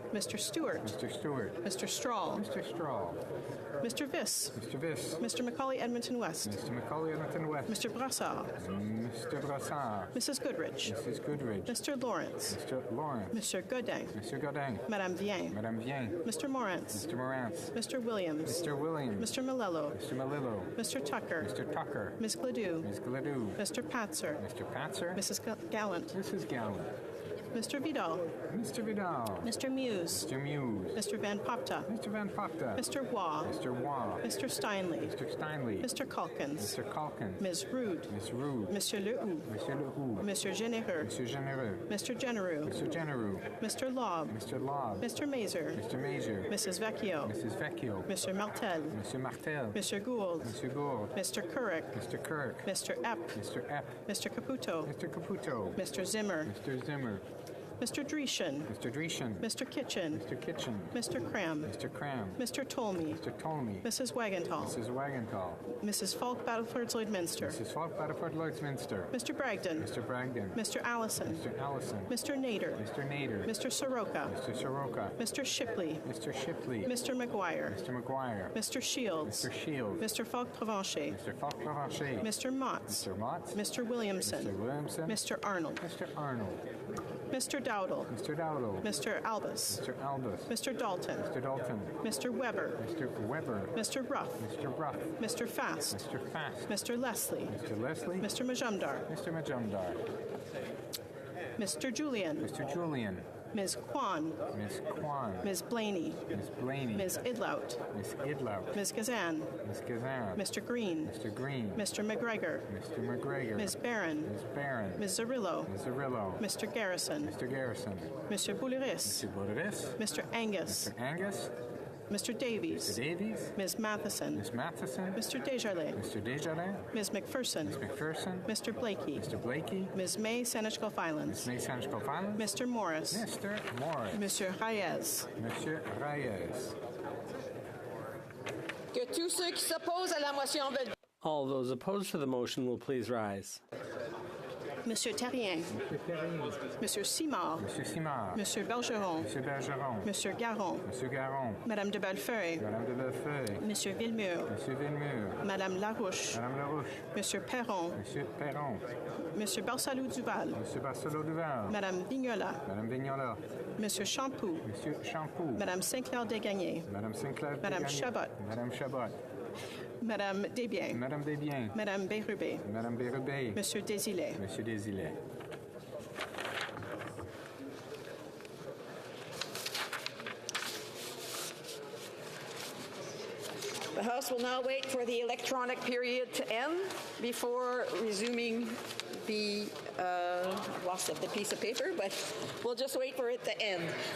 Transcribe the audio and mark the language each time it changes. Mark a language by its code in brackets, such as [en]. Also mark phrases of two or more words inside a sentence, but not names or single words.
[en] Mr. Stewart. Mr. Stewart. Mr. Strahl. Mr. Strahl. Mr. Viss. Mr. Viss. Mr. Macaulay Edmonton West. Mr. Macaulay Edmonton West. Mr. Brassard. Mr. Brassard. Mrs. Goodrich. Mrs. Goodrich. Mr. Lawrence. Mr. Lawrence. Mr. Godin. Mr. Godin. Madame Vien. Madame Vien. Mr. Morantz. Mr. Morantz. Mr. Williams. Mr. Williams. Mr. Malillo. Mr. Malillo. Mr. Tucker. Mr. Tucker. Ms. Gladue. Ms. Gladue. Mr. Patzer. Mr. Patzer. Mrs. Gallant. Mrs. Gallant. Mr. Vidal. Mr. Vidal. Mr. Muse. Mr. Muse. Mr. Van Popta. Mr. Van Popta. Mr. Waugh. Mr. Waugh. Mr. Steinley. Mr. Steinley. Mr. Calkins. Mr. Calkins. Ms. Rude. Ms. Rude. Monsieur Lehoux. Monsieur Lehoux. Monsieur Généreux. Monsieur Généreux. Mr. Genereux. Mr. Genereux. Mr. Lobb. Mr. Lobb. Mr. Mazer. Mr. Major. Mrs. Vecchio. Mrs. Vecchio. Mr. Martel. Mr. Martel. Mr. Gould. Mr. Gould. Mr. Couric. Mr. Kirk. Mr. Epp. Mr. Epp. Mr. Caputo. Mr. Caputo. Mr. Zimmer. Mr. Zimmer. Mr. Dreeshen. Mr. Dreeshen. Mr. Kitchen. Mr. Kitchen. Mr. Cram. Mr. Cram. Mr. Tolmie. Mr. Tolmie. Mrs. Wagenthal. Mrs. Wagenthal. Mrs. Falk Battleford Lloydminster. Mrs. Falk Battleford Lloydminster. Mr. Bragdon. Mr. Bragdon. Mr. Allison. Mr. Allison. Mr. Nader. Mr. Nader. Mr. Soroka. Mr. Soroka. Mr. Shipley. Mr. Shipley. Mr. McGuire. Mr. McGuire. Mr. Shields. Mr. Shields. Mr. Falk Provencher. Mr. Falk Provencher. Mr. Motts. Mr. Motts. Mr. Williamson. Mr. Williamson. Mr. Arnold. Mr. Arnold. Mr. Dowdle. Mr. Dowdle. Mr. Albus. Mr. Albus. Mr. Dalton. Mr. Dalton. Mr. Weber. Mr. Weber. Mr. Ruff. Mr. Ruff. Mr. Fast. Mr. Fast. Mr. Leslie. Mr. Leslie. Mr. Majumdar. Mr. Majumdar. Mr. Julian. Mr. Julian. Ms. Kwan. Ms. Kwan. Ms. Blaney. Ms. Blaney. Ms. Idlout. Ms. Idlout. Ms. Kazan. Ms. Kazan. Mr. Green. Mr. Green. Mr. McGregor. Mr. McGregor. Ms. Barron. Ms. Barron. Ms. Zarillo. Ms. Zarillo. Mr. Garrison. Mr. Garrison. Mr. Bouliris. Mr. Boudris. Mr. Angus. Mr. Angus. Mr. Davies. Mr. Davies. Ms. Matheson. Ms. Matheson. Mr. Desjardins. Mr. Desjardins. Ms. McPherson. Ms. McPherson. Mr. Blakey. Mr. Blakey. Ms. May Senechko Filans. Ms. May Sanchko Filans. Mr. Morris. Mr. Morris. Monsieur Reyes. Monsieur Reyes. [fr] Que tous ceux qui s'opposent à la motion veulent... [en] All those opposed to the motion will please rise. Monsieur Terrien. Monsieur Perrin. Monsieur Simard. Monsieur Simard. Monsieur Bergeron. Monsieur Bergeron. Monsieur Garon. Monsieur Garon. Madame de Bellefeuille. Madame de Bellefeuille. Monsieur Villemur. Monsieur Villemur. Madame Larouche. Madame Larouche. Monsieur Perron. Monsieur Perron. Monsieur Barsalou Duval. Monsieur Barcelot Duval. Madame Vignola. Madame Vignola. Monsieur Champoux. Monsieur Champoux. Madame Sinclair Desgagnés. Madame Sinclair. Madame Desgagnés. Chabot. Madame Chabot. Madame Desbiens. Madame Desbiens. Madame Bérubé. Madame Bérubé. Monsieur Désilet. Monsieur Désilet. The House will now wait for the electronic period to end before resuming the loss of the piece of paper, but we'll just wait for it to end.